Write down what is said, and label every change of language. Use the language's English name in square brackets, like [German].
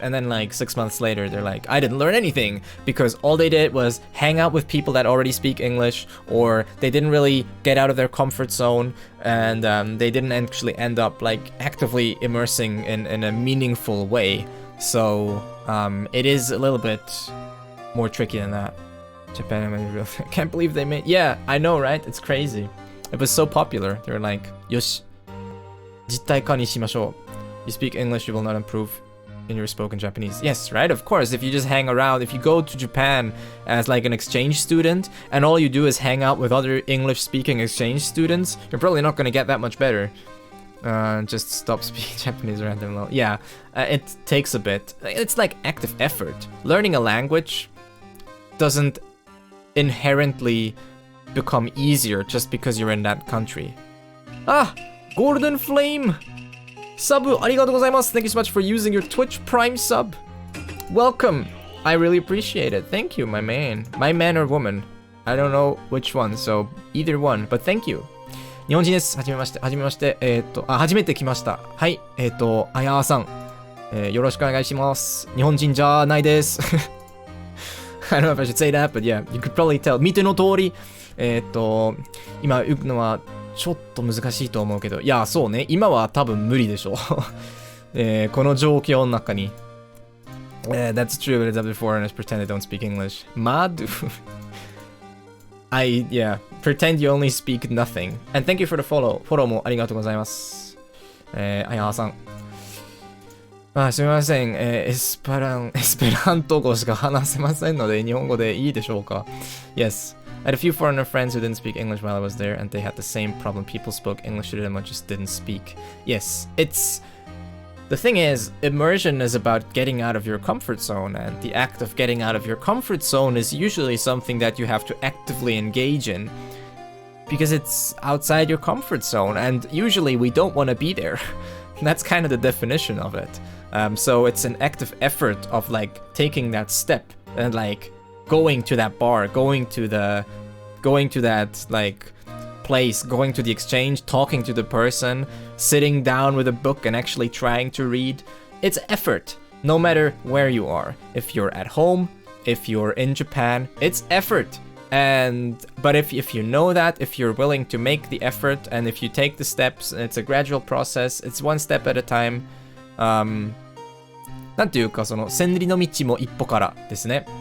[English] And then like 6 months later, they're like, I didn't learn anything because all they did was hang out with people that already speak English, or they didn't really get out of their comfort zone, and they didn't actually end up like actively immersing in a meaningful way. So it is a little bit more tricky than that. Japan, I can't believe they made. Yeah, I know, right? It's crazy. It was so popular. They were like, "Yoshi, [Japanese] 実体化にしましょう. [English] You speak English, you will not improve in your spoken Japanese." Yes, right? Of course. If you just hang around, if you go to Japan as like an exchange student, and all you do is hang out with other English-speaking exchange students, you're probably not gonna get that much better. Just stop speaking Japanese randomly. Yeah, it takes a bit. It's like active effort. Learning a language doesn't inherently become easier just because you're in that country. Ah, Golden Flame sub, [Japanese] arigatou gozaimasu. [English] Thank you so much for using your Twitch Prime sub. Welcome. I really appreciate it. Thank you, my man or woman. I don't know which one, so either one, but thank you. [Japanese] 日本人です。はじめまして。はじめまして。初めて来ました。はい。あやーさん。よろしくお願いします。日本人じゃないです。 [English] I don't know if I should say that, but yeah, you could probably tell. [Japanese] 見ての通り、今言うのはちょっと難しいと思うけど、いや、そうね。今は多分無理でしょう。この状況の中に。 [English] That's true, but it's up to foreigners pretend they don't speak English. Mad? Yeah, pretend you only speak nothing. And thank you for the follow. [Japanese] フォローもありがとうございます。あやさん。すみません。エスペラント語しか話せませんので、日本語でいいでしょうか ? [English] Yes. I had a few foreigner friends who didn't speak English while I was there, and they had the same problem. People spoke English to them, but just didn't speak. Yes, the thing is, immersion is about getting out of your comfort zone, and the act of getting out of your comfort zone is usually something that you have to actively engage in, because it's outside your comfort zone, and usually we don't want to be there. That's kind of the definition of it. So it's an active effort of like taking that step and like going to that bar, going to that like place, going to the exchange, talking to the person, sitting down with a book and actually trying to read. It's effort, no matter where you are. If you're at home, if you're in Japan, it's effort. But if you know that, if you're willing to make the effort, and if you take the steps, it's a gradual process, it's one step at a time. [Japanese] なんていうか、その千里の道も一歩からですね。